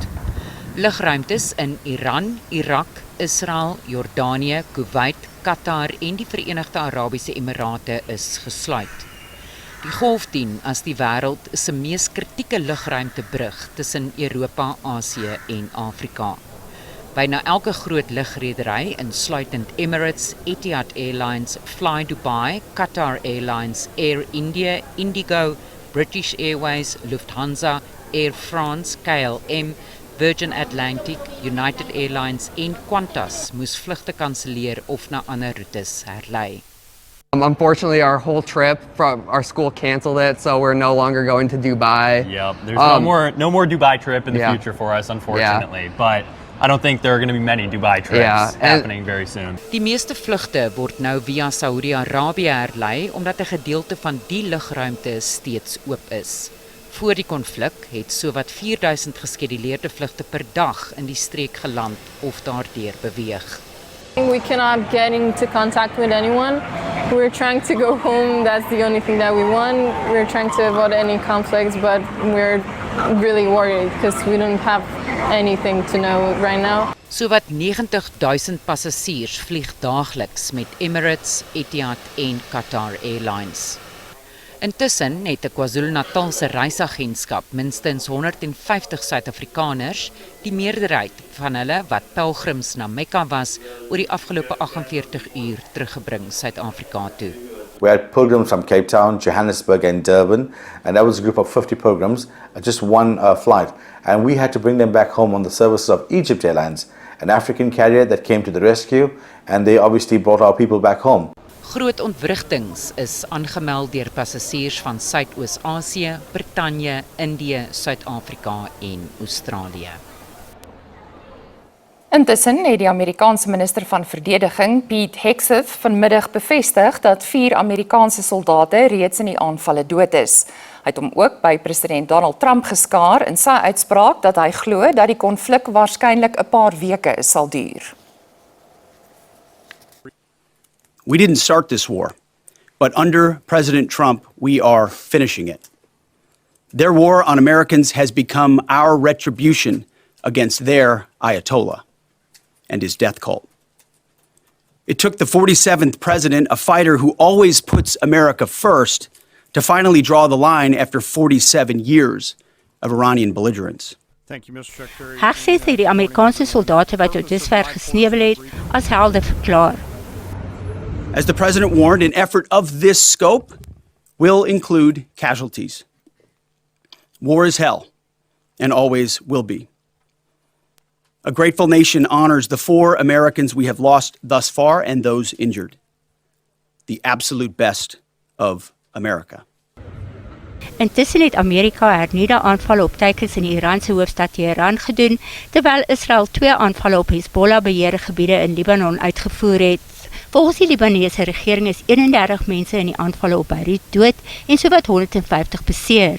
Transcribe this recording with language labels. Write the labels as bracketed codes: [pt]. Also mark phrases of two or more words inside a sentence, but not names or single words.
[af] Lugruimtes in Iran, Irak, Israel, Jordanië, Kuwait, Qatar en die Verenigde Arabiese Emirate is gesluit. Die golf dien as die wêreld se mees kritieke lugruimtebrug tussen Europa, Asië en Afrika. Byna elke groot lugredery, insluitend Emirates, Etihad Airlines, Fly Dubai, Qatar Airlines, Air India, Indigo, British Airways, Lufthansa, Air France, KLM, Virgin Atlantic, United Airlines en Qantas moes vlugte kanselleer of na ander roetes herlei. [en] Unfortunately, our whole trip from our school canceled it, so we're no longer going to Dubai. Yep, there's no more Dubai trip in the future for us, unfortunately. But I don't think there are going to be many Dubai trips happening very soon. [af] Die meeste vlugte word nou via Saudi-Arabië herlei omdat 'n gedeelte van die lugruimte steeds oop is. Voor die konflik het sowat 4000 geskeduleerde vlugte per dag in die streek geland of daardeur beweeg. [en] We cannot get into contact with anyone. We're trying to go home. That's the only thing that we want. We're trying to avoid any conflicts, but we're really worried because we don't have anything to know right now. [af] Sowat 90.000 passasiers vlieg daagliks met Emirates, Etihad en Qatar Airlines. Intussen het 'n KwaZulu-Natalse reisagentskap minstens 150 Suid-Afrikaners, die meerderheid van hulle wat pelgrims na Mekka was, oor die afgelope 48 uur teruggebring Suid-Afrika toe. [en] We had pilgrims from Cape Town, Johannesburg and Durban, and that was a group of 50 pilgrims, just one flight. And we had to bring them back home on the services of Egypt Airlines, an African carrier that came to the rescue, and they obviously brought our people back home. [af] Groot ontwrigtings is aangemeld deur passasiers van Suidoos-Asië, Brittanje, Indië, Suid-Afrika en Australië. Intussen het die Amerikaanse minister van Verdediging, Pete Hegseth, vanmiddag bevestig dat 4 Amerikaanse soldate reeds in die aanvalle dood is. Hy het hom ook by president Donald Trump geskaar in sy uitspraak dat hy glo dat die konflik waarskynlik 'n paar weke sal duur. [en] We didn't start this war, but under President Trump, we are finishing it. Their war on Americans has become our retribution against their Ayatollah and his death cult. It took the 47th president, a fighter who always puts America first, to finally draw the line after 47 years of Iranian belligerence. [af] Hegseth het die Amerikaanse soldate wat tot dusver gesneuwel het, as helde verklaar. [en] As the president warned, an effort of this scope will include casualties. War is hell, and always will be. A grateful nation honors the 4 Americans we have lost thus far and those injured. The absolute best of America. [af] Intussen het Amerika hernieuwde aanvalle op teikens in die Iranse hoofstad Teheran gedoen, terwyl Israel 2 aanvalle op Hezbollah-beheerde gebiede in Libanon uitgevoer het. Volgens die Libanese regering is 31 mense in die aanvalle op Beirut dood en sowat 150 beseer.